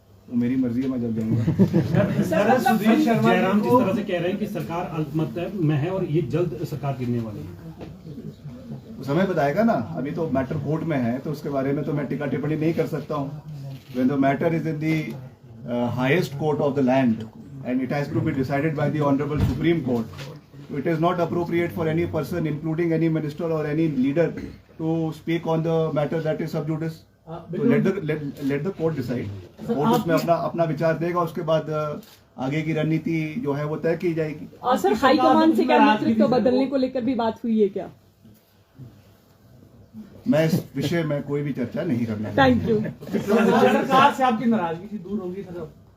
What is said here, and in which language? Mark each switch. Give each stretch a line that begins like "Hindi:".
Hindi: वो मेरी मर्जी है, मैं जब जाऊंगा। सर, सुधीर शर्मा जयराम जिस तरह से कह रहे हैं कि सरकार अल्पमत में है और ये जल्द सरकार गिरने वाली है, समय बताएगा ना। अभी तो मैटर कोर्ट में है, तो उसके बारे में तो मैं टिक्का टिप्पणी नहीं कर सकता हूँ।
English: When the matter is in the highest court of the land and it has to be decided by the Honorable Supreme Court, it is not appropriate for any person, including any minister or any leader, to speak on the matter that is sub judice. So let the court decide.
Hindi: Court उसमें अपना विचार देगा, उसके बाद आगे की रणनीति जो है वो तय की जाएगी। सर, हाईकमान से क्या नेतृत्व बदलने को लेकर भी बात हुई है क्या? मैं इस विषय में कोई भी चर्चा नहीं करना।
English: Thank you.
Hindi: सरकार से आपकी नाराजगी दूर होगी सर?